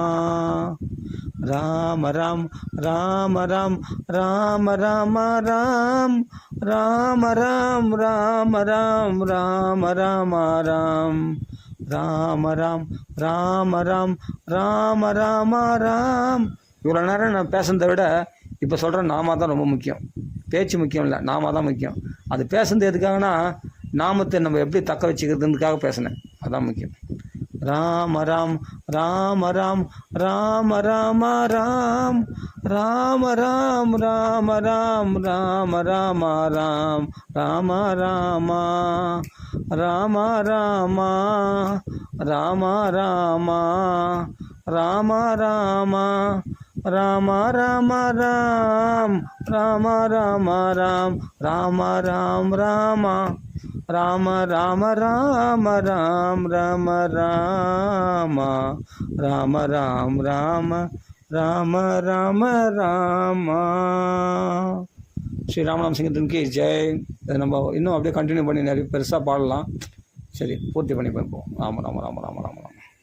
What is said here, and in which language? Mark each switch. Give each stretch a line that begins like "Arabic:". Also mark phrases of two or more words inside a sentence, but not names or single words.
Tamil: ராம ராம் ராம ராம் ராம ராம ராம் ராம ராம் ராம ராம் ராம ராம ராம் ராம ராம் ராம ராம் ராம ராம ராம். இவ்வளோ நேரம் நான் பேசுனதை விட இப்போ சொல்கிற நாம தான் ரொம்ப முக்கியம். பேச்சு முக்கியம் இல்லை, நாம தான் முக்கியம். அது பேசுனது எதுக்காகனா நாமத்தை நம்ம எப்படி தக்க வச்சுக்கிறதுக்காக பேசினேன், அதுதான் முக்கியம். ராம ராம் ராம ராம் ராம ராம ராம் ராம ராம் ராம ராம் ராம ராம ராம் ராம ராம ராம ராம ராம ராம ராம ராம ராம ராம ராம் ராம ராம ராம் ராம ராம் ராம ராம ராம ராம ராம் ராம ராம ராம ராம் ராம ராம ராம ராம. ஸ்ரீ ராமநாம சிங்கத்தின் கி ஜெய். இதை நம்ம இன்னும் அப்படியே கண்டினியூ பண்ணி நிறைய பெருசாக பாடலாம். சரி, பூர்த்தி பண்ணி பார்ப்போம். ராம ராம ராம ராம ராம ராம.